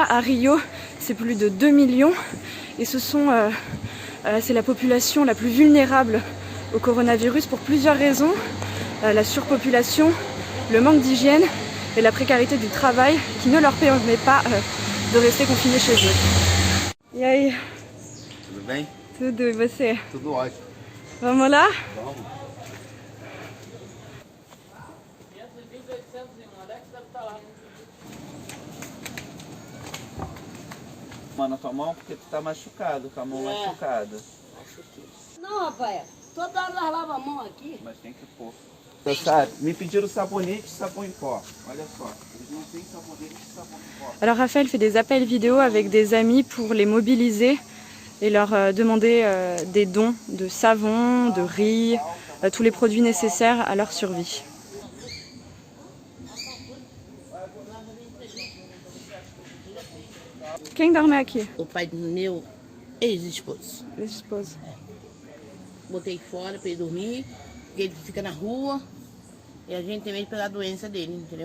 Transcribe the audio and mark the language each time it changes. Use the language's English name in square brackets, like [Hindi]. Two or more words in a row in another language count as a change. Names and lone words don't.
[French] À Rio, c'est plus de 2 millions. Et c'est la population la plus vulnérable au coronavirus pour plusieurs raisons. La surpopulation, le manque d'hygiène et la précarité du travail qui ne leur permet pas de rester confinés chez eux. [Portuguese] E aí? Tudo bem? Tudo, e você? Tudo ótimo. Vamos lá? Vamos. Na tua mão porque tu tá machucado, com a mão machucada. Não, rapaz, toda hora nós lavamos a mão aqui. Mas tem que pôr. Sabe, me pediram sabonete e sabão em pó. Olha só, eles não têm sabonete e sabão em pó. [French] Alors Raphaël fait des appels vidéo avec des amis pour les mobiliser et leur demander des dons de savon, de riz, tous les produits nécessaires à leur survie. [Portuguese] Quem dorme aqui? O pai do meu ex-esposo. Ex-esposo. Botei fora pra ele dormir, porque ele fica na rua e a gente tem medo de pegar a doença dele, entendeu?